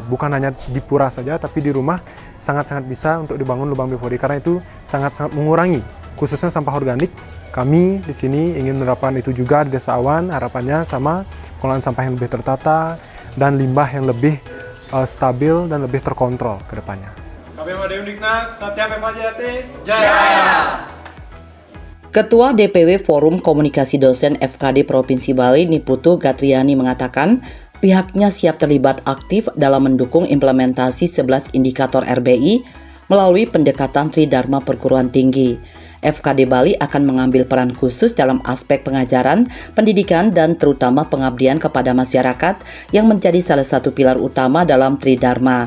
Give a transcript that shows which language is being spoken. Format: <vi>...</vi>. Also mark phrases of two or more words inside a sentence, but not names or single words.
<id>Bukan hanya di pura saja, tapi di rumah sangat-sangat bisa untuk dibangun lubang biopori karena itu sangat-sangat mengurangi, khususnya sampah organik. Kami di sini ingin menerapkan itu juga di Desa Awan, harapannya sama pengelolaan sampah yang lebih tertata dan limbah yang lebih stabil dan lebih terkontrol ke depannya. KPM Udiknas, Satya Pevajati, Ketua DPW Forum Komunikasi Dosen FKD Provinsi Bali Niputu Gatriani mengatakan pihaknya siap terlibat aktif dalam mendukung implementasi 11 indikator RBI melalui pendekatan Tridharma Perguruan Tinggi. FKD Bali akan mengambil peran khusus dalam aspek pengajaran, pendidikan, dan terutama pengabdian kepada masyarakat yang menjadi salah satu pilar utama dalam Tridharma.</id>